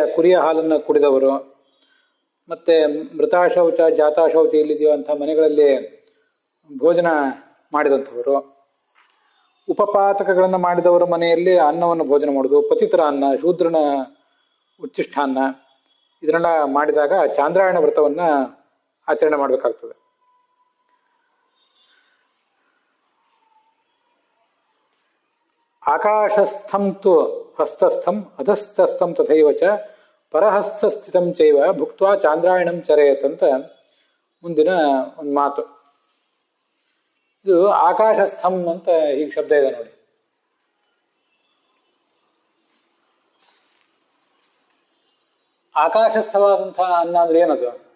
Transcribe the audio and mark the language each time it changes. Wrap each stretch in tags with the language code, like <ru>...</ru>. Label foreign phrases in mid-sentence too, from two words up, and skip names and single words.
<kn>ಕುರಿಯ ಹಾಲನ್ನು ಕುಡಿದವರು, ಮತ್ತೆ ಮೃತಾಶೌಚ ಜಾತಾಶೌಚ ಇಲ್ಲಿದೆಯೋ ಅಂಥ ಮನೆಗಳಲ್ಲಿ ಭೋಜನ ಮಾಡಿದಂಥವರು, ಉಪಪಾತಕಗಳನ್ನು ಮಾಡಿದವರ ಮನೆಯಲ್ಲಿ ಅನ್ನವನ್ನು ಭೋಜನ ಮಾಡೋದು, ಪತಿತರ ಅನ್ನ, ಶೂದ್ರನ ಉಚ್ಚಿಷ್ಟಾನ್ನ, ಇದನ್ನೆಲ್ಲ ಮಾಡಿದಾಗ ಚಾಂದ್ರಾಯಣ ವ್ರತವನ್ನ ಆಚರಣೆ ಮಾಡಬೇಕಾಗ್ತದೆ.</kn> <sa>ಆಕಾಶಸ್ಥಂ ತು ಹಸ್ತಸ್ಥಂ ಅಧಸ್ಥಸ್ಥಂ ತಥೈವ ಚ ಪರಹಸ್ತಸ್ಥಿತಂ ಚೈವ ಭುಕ್ತ್ವಾ ಚಾಂದ್ರಾಯಣಂ ಚರೇತ್</sa> <kn>ಅಂತ ಮುಂದಿನ ಒಂದು ಮಾತು. ಇದು ಆಕಾಶಸ್ಥಂ ಅಂತ ಹೀಗೆ ಶಬ್ದ ಇದೆ ನೋಡಿ. ಆಕಾಶಸ್ಥವಾದಂತಹ ಅನ್ನ ಅಂದ್ರೆ ಏನದು?</kn>